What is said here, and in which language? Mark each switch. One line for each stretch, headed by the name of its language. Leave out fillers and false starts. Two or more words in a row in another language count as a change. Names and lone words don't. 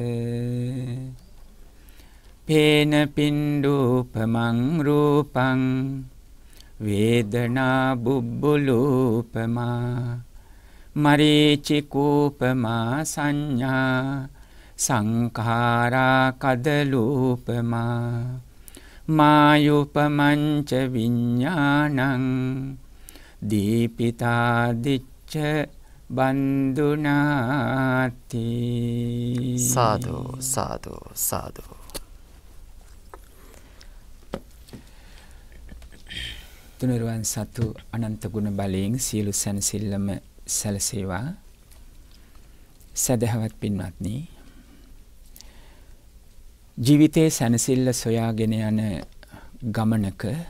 Pali: පේන පින්ඩූපමං රූපං වේදනා බුබ්බුලූපමා මරීචිකූපමා සංඥා සංඛාරා කදලූපමා මායුපමංච විඤ්ඤාණං දීපිතා දිච්ච බන්දුනාති සාදු සාදු සාදු
Sinhala: තුනුරුවන් සතු අනන්ත ගුණ බලයෙන් සියලු සැනසෙල්ලම සැලසේවා. සදහවත් පින්වත්නි, ජීවිතයේ සැනසෙල්ල සොයාගෙන යන ගමනක